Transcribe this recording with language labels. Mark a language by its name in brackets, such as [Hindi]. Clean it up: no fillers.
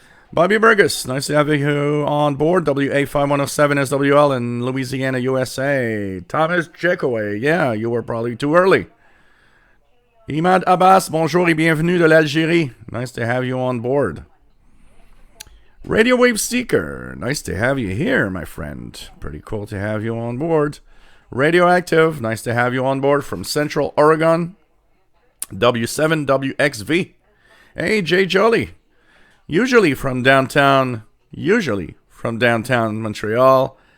[English] Bobby Burgess, nice to have you on board, WA5107 SWL in Louisiana, USA. Thomas Jekoway, yeah, you were probably too early. [French] Imad Abbas, bonjour et bienvenue de l'Algérie. [English] Nice to have you on board. Radio Wave Seeker, nice to have you here, my friend. Pretty cool to have you on board. Radioactive, nice to have you on board from Central Oregon. W7WXV. Hey, Jay Jolly. Usually from downtown Montreal.